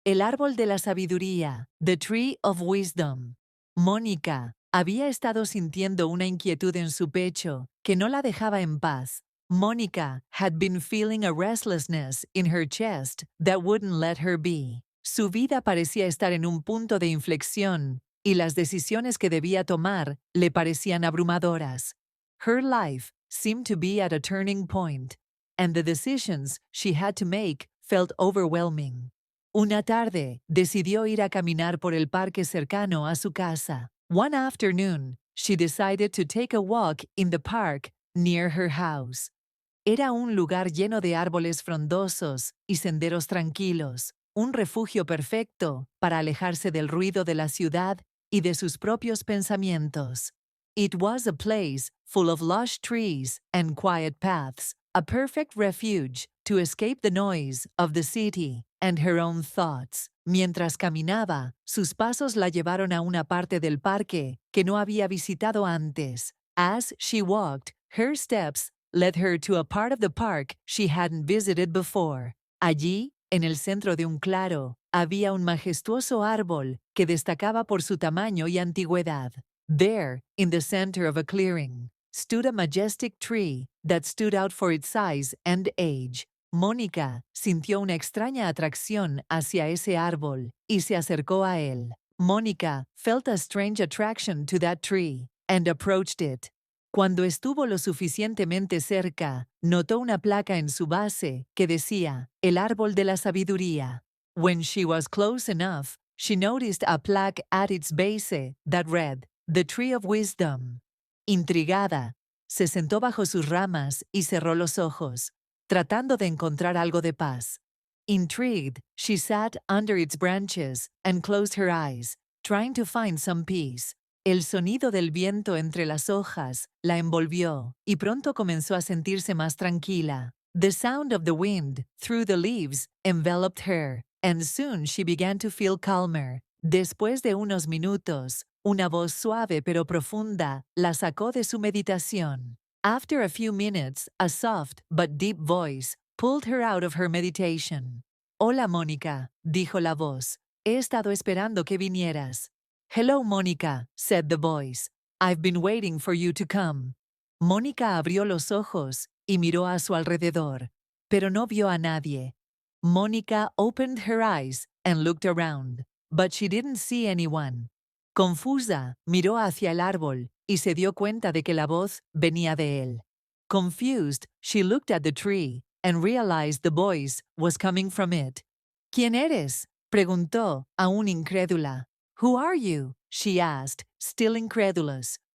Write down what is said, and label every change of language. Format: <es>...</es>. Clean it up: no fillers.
<es>El árbol de la sabiduría,</es> <en>The Tree of Wisdom.</en> <es>Mónica había estado sintiendo una inquietud en su pecho que no la dejaba en paz.</es> <en>Mónica had been feeling a restlessness in her chest that wouldn't let her be.</en> <es>Su vida parecía estar en un punto de inflexión y las decisiones que debía tomar le parecían abrumadoras.</es> <en>Her life seemed to be at a turning point, and the decisions she had to make felt overwhelming.</en> <es>Una tarde, decidió ir a caminar por el parque cercano a su casa.</es> <en>One afternoon, she decided to take a walk in the park near her house.</en> <es>Era un lugar lleno de árboles frondosos y senderos tranquilos, un refugio perfecto para alejarse del ruido de la ciudad y de sus propios pensamientos.</es> <en>It was a place full of lush trees and quiet paths, a perfect refuge to escape the noise of the city and her own thoughts.</en> <es>Mientras caminaba, sus pasos la llevaron a una parte del parque que no había visitado antes.</es> <en>As she walked, her steps led her to a part of the park she hadn't visited before.</en> <es>Allí, en el centro de un claro, había un majestuoso árbol que destacaba por su tamaño y antigüedad.</es> <en>There, in the center of a clearing, stood a majestic tree that stood out for its size and age.</en> <es>Mónica sintió una extraña atracción hacia ese árbol y se acercó a él.</es> <en>Mónica felt a strange attraction to that tree and approached it.</en> <es>Cuando estuvo lo suficientemente cerca, notó una placa en su base que decía, El árbol de la sabiduría.</es> <en>When she was close enough, she noticed a plaque at its base that read, The Tree of Wisdom.</en> <es>Intrigada, se sentó bajo sus ramas y cerró los ojos, tratando de encontrar algo de paz.</es> <en>Intrigued, she sat under its branches and closed her eyes, trying to find some peace.</en> <es>El sonido del viento entre las hojas la envolvió y pronto comenzó a sentirse más tranquila.</es> <en>The sound of the wind through the leaves enveloped her, and soon she began to feel calmer.</en> <es>Después de unos minutos, una voz suave pero profunda la sacó de su meditación.</es> <en>After a few minutes, a soft but deep voice pulled her out of her meditation.</en> <es>Hola, Mónica, dijo la voz. He estado esperando que vinieras.</es> <en>Hello, Mónica, said the voice. I've been waiting for you to come.</en> <es>Mónica abrió los ojos y miró a su alrededor, pero no vio a nadie.</es> <en>Mónica opened her eyes and looked around, but she didn't see anyone.</en> <es>Confusa, miró hacia el árbol y se dio cuenta de que la voz venía de él.</es> <en>Confused, she looked at the tree and realized the voice was coming from it.</en> <es>¿Quién eres?, preguntó, aún incrédula.</es> <en>Who are you?, she asked, still incredulous.</en>